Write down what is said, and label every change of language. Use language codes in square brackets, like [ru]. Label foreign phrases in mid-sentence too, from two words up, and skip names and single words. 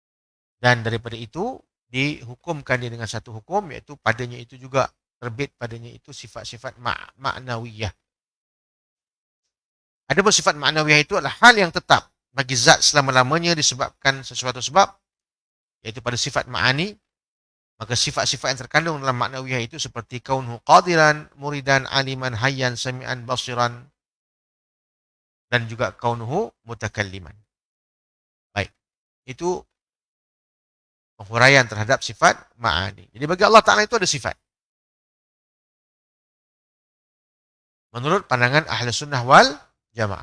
[ms] Dan daripada itu, dihukumkan dia dengan satu hukum, iaitu padanya itu juga terbit padanya itu sifat-sifat ma'nawiyah. Adapun sifat ma'nawiyah itu adalah hal yang tetap bagi zat selama-lamanya disebabkan sesuatu sebab, iaitu pada sifat ma'ani. Maka sifat-sifat yang terkandung dalam ma'nawiyah itu seperti [ar] كونه قادرا، مريدا، عالما، حيا، سميعا، بصيرا, [ms] dan juga [ar] كونه متكلما. [ms] Baik, itu penghuraian terhadap sifat ma'ani. Jadi bagi [ar] الله تعالى [ms] itu ada sifat. Menurut pandangan Ahli Sunnah wal Jamaah.